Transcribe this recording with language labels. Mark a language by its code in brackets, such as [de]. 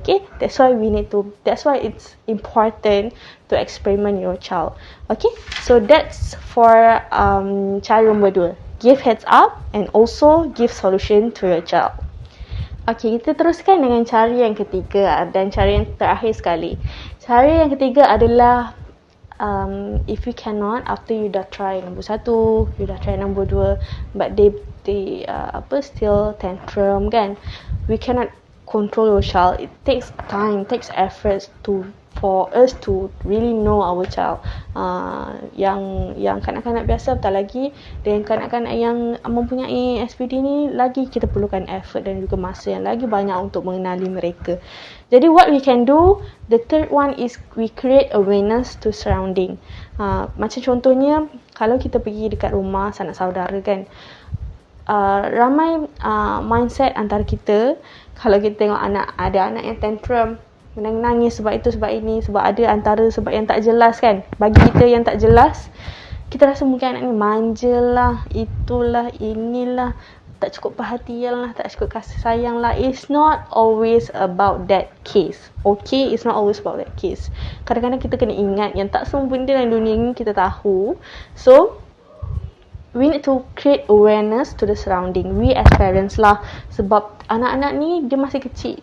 [en] Okay, that's why it's important to experiment your child. Okay, so that's for [ms] cara nombor 2, [en] give heads up and also give solution to your child. [ms] Okay, kita teruskan dengan cara yang ketiga dan cara yang terakhir sekali. Cara yang ketiga adalah [en] if you cannot, after you dah try nombor 1, you dah try nombor 2, but they still tantrum kan, we cannot control your child. It takes time, takes efforts for us to really know our child. [ms] Yang kanak-kanak biasa, apatah lagi dan kanak-kanak yang mempunyai SPD ni, lagi kita perlukan effort dan juga masa yang lagi banyak untuk mengenali mereka. [en] Jadi what we can do, the third one is we create awareness to surrounding. [ms] Macam contohnya kalau kita pergi dekat rumah sanak saudara kan, ramai mindset antara kita, kalau kita tengok ada anak yang tantrum, menangis sebab itu sebab ini, sebab ada antara sebab yang tak jelas kan. Bagi kita yang tak jelas, kita rasa mungkin anak ni manja lah, itulah, inilah, tak cukup perhatian lah, tak cukup kasih sayang lah. [en] It's not always about that case. Okay, it's not always about that case. [ms] Kadang-kadang kita kena ingat yang tak semua benda dalam dunia ni kita tahu. [en] So we need to create awareness to the surrounding. We as parents lah. [ms] Sebab anak-anak ni dia masih kecil.